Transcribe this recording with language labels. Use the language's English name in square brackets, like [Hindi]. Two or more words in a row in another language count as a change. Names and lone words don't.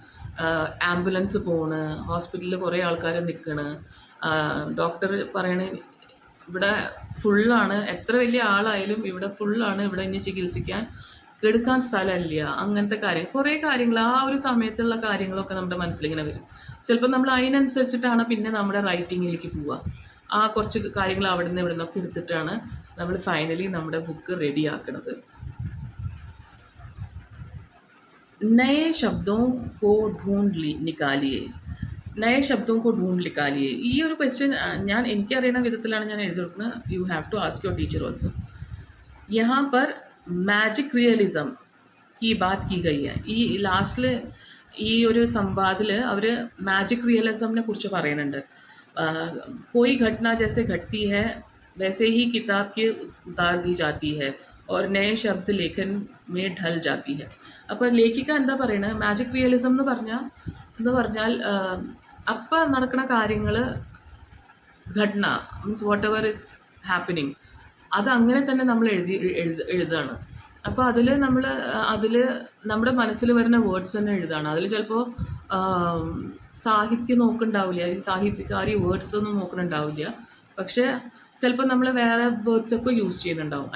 [Malayalam] ആംബുലൻസ് പോണ്, ഹോസ്പിറ്റലിൽ കുറേ ആൾക്കാർ നിൽക്കണ്, ഡോക്ടർ പറയണ ഇവിടെ ഫുള്ളാണ്, എത്ര വലിയ ആളായാലും ഇവിടെ ഫുള്ളാണ്, ഇവിടെ ഇനി ചികിത്സിക്കാൻ കെടുക്കാൻ സ്ഥലമില്ല, അങ്ങനത്തെ കുറേ കാര്യങ്ങൾ ആ ഒരു സമയത്തുള്ള കാര്യങ്ങളൊക്കെ നമ്മുടെ മനസ്സിലിങ്ങനെ വരും. ചിലപ്പോൾ നമ്മൾ അതിനനുസരിച്ചിട്ടാണ് പിന്നെ നമ്മുടെ റൈറ്റിങ്ങിലേക്ക് പോവുക. ആ കുറച്ച് കാര്യങ്ങൾ അവിടെ നിന്ന് ഇവിടെ നിന്നൊക്കെ എടുത്തിട്ടാണ് നമ്മൾ ഫൈനലി നമ്മുടെ ബുക്ക് റെഡിയാക്കണത്. [Hindi] नए शब्दों को ढूंढ निकालिए. [Malayalam] ഈ ഒരു ക്വസ്റ്റ്യൻ എനിക്കറിയുന്ന വിധത്തിലാണ് ഞാൻ എഴുതി കൊടുക്കുന്നത്. [English] You have to ask your teacher also. [Hindi] यहाँ पर [English] magic realism [Hindi] की बात की गई है. [Malayalam] ഈ ലാസ്റ്റിൽ ഈ ഒരു സംവാദിൽ അവർ [English] magic realism [Malayalam] കുറിച്ച് പറയുന്നുണ്ട്. [Hindi] कोई घटना जैसे घटती है वैसे ही किताब की उतार दी जाती है और नए शब्द लेखन में ढल जाती है. [Malayalam] അപ്പോൾ ലേഖിക എന്താ പറയുന്നത്? [English] magic realism [Malayalam] എന്ന് പറഞ്ഞാൽ അപ്പം നടക്കുന്ന കാര്യങ്ങൾ ഘടന [English] means whatever is happening [Malayalam] അത് അങ്ങനെ തന്നെ നമ്മൾ എഴുതാണ്. അപ്പോൾ അതിൽ നമ്മുടെ മനസ്സിൽ വരുന്ന വേർഡ്സ് തന്നെ എഴുതാണ്. അതിൽ ചിലപ്പോൾ സാഹിത്യം നോക്കുന്നുണ്ടാവില്ല, ഈ സാഹിത്യകാരി വേർഡ്സ് ഒന്നും നോക്കുന്നുണ്ടാവില്ല. പക്ഷേ ചിലപ്പോൾ നമ്മൾ വേറെ വേർഡ്സൊക്കെ യൂസ് ചെയ്യുന്നുണ്ടാവും.